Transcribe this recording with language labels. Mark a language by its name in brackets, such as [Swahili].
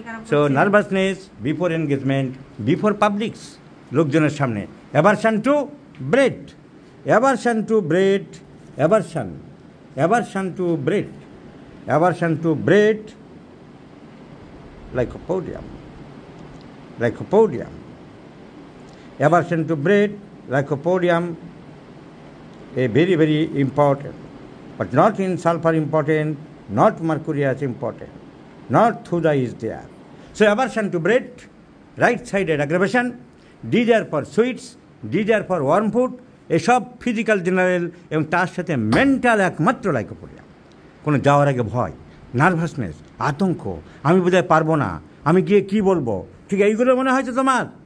[English] so nervousness before engagement, before publics, [Bangla] লোকজনের সামনে। [English] Aversion to bread, aversion to bread, aversion, aversion to bread, aversion to bread, lycopodium, lycopodium, aversion to bread, lycopodium, a very very important, but not in sulfur important, not mercurius important, not thuja is there. So aversion to bread, right sided aggravation, desire for sweets, desire for warm food, [Bangla] এসব physical general এবং তার সাথে mental একমাত্র lycopodium. কোনো যাওয়ার আগে ভয়, nervousness, আতঙ্ক, আমি বোধহয় পারবো না, আমি গিয়ে কি বলবো, ঠিক এইগুলো মনে হয়েছে তোমার?